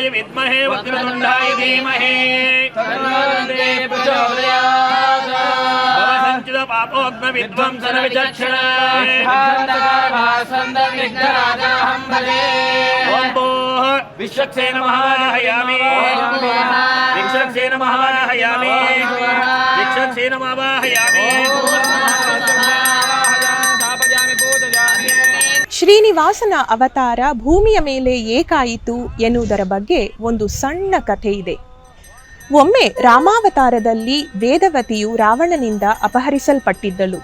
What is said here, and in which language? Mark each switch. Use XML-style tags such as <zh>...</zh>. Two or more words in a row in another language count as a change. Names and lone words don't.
<sa>विद्महे वक्रतुण्डाय धीमहि तन्नो प्रचोदयात् भवसञ्चित पापोग्न विध्वंसन विचक्षणाय भासन्दविघ्नराजाहं भजे ओम भोः विश्वक्सेन महायामि विश्वक्सेन महायामि विश्वक्सेन महायामि</sa> <kn>ಶ್ರೀನಿವಾಸನ ಅವತಾರ ಭೂಮಿಯ ಮೇಲೆ ಏಕಾಯಿತು ಎನ್ನುವುದರ ಬಗ್ಗೆ ಒಂದು ಸಣ್ಣ ಕಥೆ ಇದೆ. ಒಮ್ಮೆ ರಾಮಾವತಾರದಲ್ಲಿ ವೇದವತಿಯು ರಾವಣನಿಂದ ಅಪಹರಿಸಲ್ಪಟ್ಟಿದ್ದಳು.</kn>